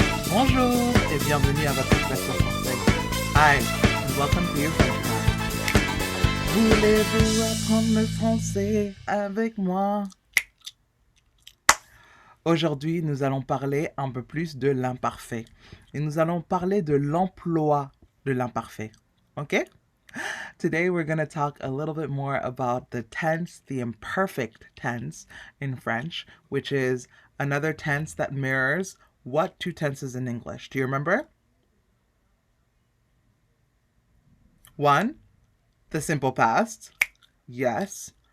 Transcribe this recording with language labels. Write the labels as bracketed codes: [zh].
[fr] Bonjour et bienvenue à votre classe de français. [en] Hi, and welcome to your French class. [fr] Voulez-vous apprendre le français avec moi? Aujourd'hui, nous allons parler un peu plus de l'imparfait. Et nous allons parler de l'emploi de l'imparfait. [en] OK? Today, we're going to talk a little bit more about the tense, the imperfect tense in French, which is another tense that mirrors what two tenses in English? Do you remember? One, the simple past. Yes.